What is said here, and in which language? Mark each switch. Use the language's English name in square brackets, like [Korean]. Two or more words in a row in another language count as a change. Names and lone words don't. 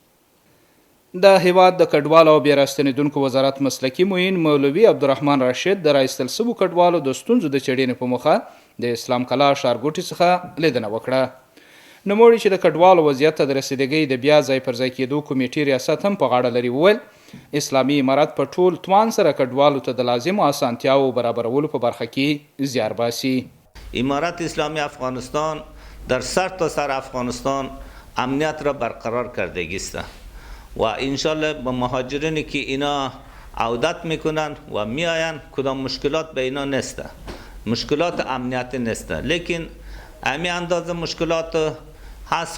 [Pashto] د هیواد د کډوالو او بیا راستنېدونکو وزارت مسلکي معین مولوي عبدالرحمن راشد د راایستل شوو کډوالو د ستونزو د څېړنې په موخه د اسلام کلا ښارګوټي څخه لیدنه وکړه. نوموړي چې د کډوالو وضعیت ته د رسیدګۍ د بیا ځای پر ځای کېدو کمیټې ریاست هم په غاړه لري، وویل اسلامي امارت په ټول توان سره کډوالو ته د لازمو اسانتیاو برابرولو په برخه کې زیار باسي. [Persian] امارت اسلامی افغانستان در سر تا سر افغانستان امنیت را برقرار کردگی است و انشالله با مهاجرینی که اینا عودت میکنن و میآیند کدام مشکلات به اینا نیست، مشکلات امنیتی نیست، لیکن امی اندازه مشکلات هست.